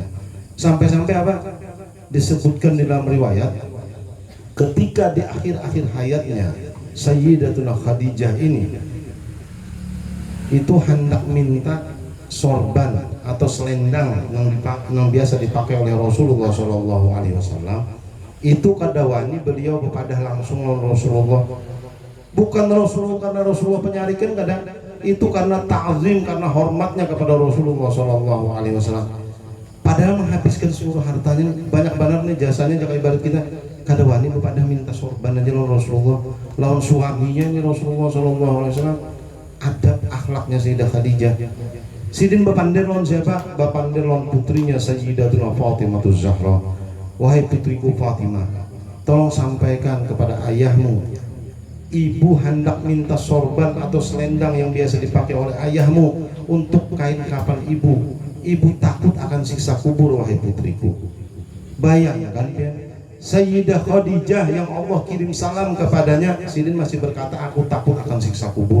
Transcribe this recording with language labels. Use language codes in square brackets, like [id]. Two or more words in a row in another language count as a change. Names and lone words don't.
[id] Sampai-sampai disebutkan dalam riwayat, ketika di akhir-akhir hayatnya Sayyidatuna Khadijah ini itu hendak minta sorban atau selendang yang biasa dipakai oleh Rasulullah [ar] صلى الله عليه وسلم, [id] itu kadawani beliau kepada langsung Rasulullah, bukan Rasulullah karena Rasulullah penyarikan, kadang itu karena ta'zim, karena hormatnya kepada Rasulullah [ar] صلى الله عليه وسلم. [id] Padahal menghabiskan seluruh hartanya, banyak banget nih jasanya jaga ibarat kita. Kadawani kepada minta sorban aja lawan Rasulullah, lawan suaminya ini Rasulullah [ar] صلى الله عليه وسلم. [bjn] Adab akhlaknya Sayyidah Khadijah. Sidin bapandir lawan siapa? Bapandir lawan putrinya Sayyidatuna Fatimah Zahra. [id] Wahai putriku Fatimah, tolong sampaikan kepada ayahmu, ibu hendak minta sorban atau selendang yang biasa dipakai oleh ayahmu untuk kain kafan ibu. Ibu takut akan siksa kubur, wahai putriku. Bayangkan ya, Sayyidah Khadijah yang Allah kirim salam kepadanya, Sidin masih berkata aku takut akan siksa kubur.